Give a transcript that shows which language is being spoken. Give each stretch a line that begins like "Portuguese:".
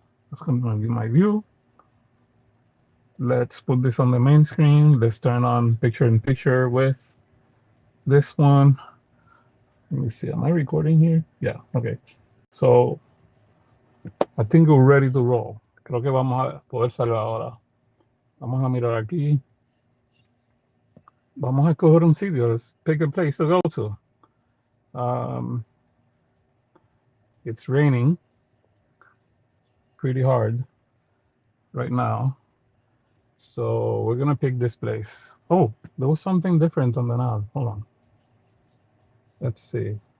English: That's going to be my view. Let's put this on the main screen. Let's turn on picture-in-picture with this one. Let me see, am I recording here? Yeah, okay. So, I think we're ready to roll.
Spanish: Creo que vamos a poder salir ahora. Vamos a mirar aquí. Vamos a escoger un sitio.
English: Let's pick a place to go to. It's raining pretty hard right now. So we're gonna pick this place. Oh, there was something different on the nav. Hold on. Let's see.